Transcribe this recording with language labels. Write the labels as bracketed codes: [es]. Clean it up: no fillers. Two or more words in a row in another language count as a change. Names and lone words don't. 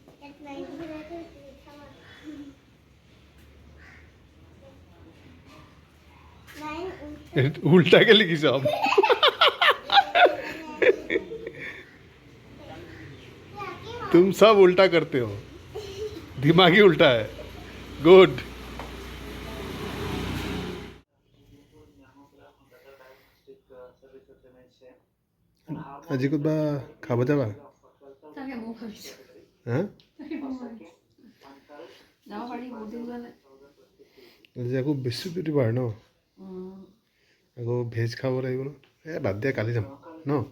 [hi] उल्टा के लिखी साहब तुम सब उल्टा करते हो दिमाग ही उल्टा है गुड [as] আজি ক'বা খাব যাবা আজি আকৌ বৃহস্পতিবাৰ ন আকৌ ভেজ খাব লাগিব ন বাদ দিয়া কালি যাম ন